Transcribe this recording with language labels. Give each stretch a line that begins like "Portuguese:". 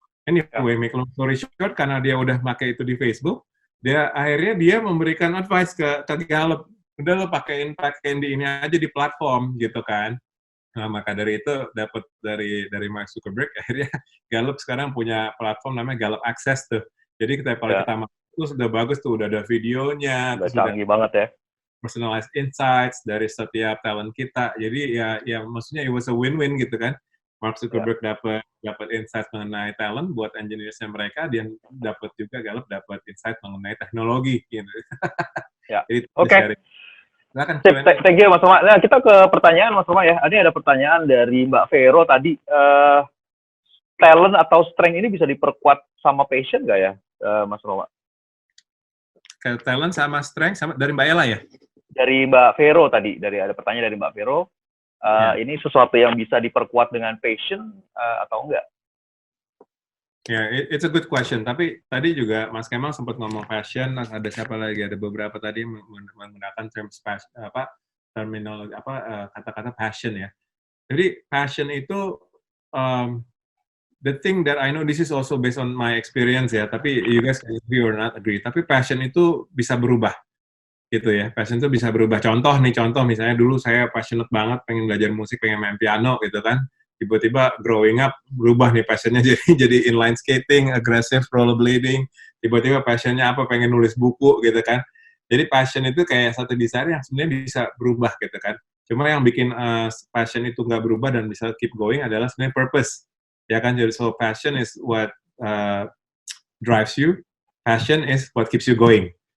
English: Anyway, make long story short,
Indonesian: karena dia udah pakai itu di Facebook, akhirnya dia memberikan advice ke Gallup, udah lo pakein di ini aja di platform gitu kan. Nah, maka dari itu dapat dari Mark Zuckerberg, akhirnya Gallup sekarang punya platform namanya Gallup Access tuh. Jadi kalau kita masuk itu sudah bagus tuh, udah ada videonya, udah canggih banget ya. Personalized insights dari setiap talent kita. Jadi ya maksudnya
English: it was a win-win
Indonesian: gitu kan. Mark Zuckerberg dapat insight mengenai talent buat engineers-nya mereka, dia dapat juga Gallup dapat insight mengenai teknologi gitu. Ya. Oke.
English: Thank you
Indonesian: Mas Roma. Nah, kita ke pertanyaan Mas Roma ya. Ini ada pertanyaan dari Mbak Vero tadi. Talent atau strength ini bisa diperkuat sama passion nggak ya, Mas Roma? Talent sama strength sama dari Mbak Ella ya? Dari Mbak Vero tadi, ada pertanyaan dari Mbak Vero. Ini sesuatu yang bisa diperkuat dengan passion atau enggak? Ya,
English: it's a good question.
Indonesian: Tapi tadi juga Mas Kemal sempat ngomong passion. Ada siapa lagi? Ada beberapa tadi menggunakan terminologi kata-kata passion ya. Jadi passion itu
English: the thing that I know, this is also based on my experience ya.
Indonesian: Tapi
English: you guys can agree or not agree.
Indonesian: Tapi passion itu bisa berubah. Gitu ya, passion itu bisa berubah. Contoh misalnya dulu saya passionate banget pengen belajar musik, pengen main piano gitu kan, tiba-tiba
English: growing up
Indonesian: berubah nih passionnya jadi inline skating,
English: aggressive rollerblading,
Indonesian: tiba-tiba passionnya apa, pengen nulis buku gitu kan. Jadi passion itu kayak satu desire yang sebenarnya bisa berubah gitu kan. Cuma yang bikin passion itu nggak berubah dan bisa
English: keep going
Indonesian: adalah sebenarnya purpose ya kan. Jadi
English: so passion is what drives you, passion is what keeps you going.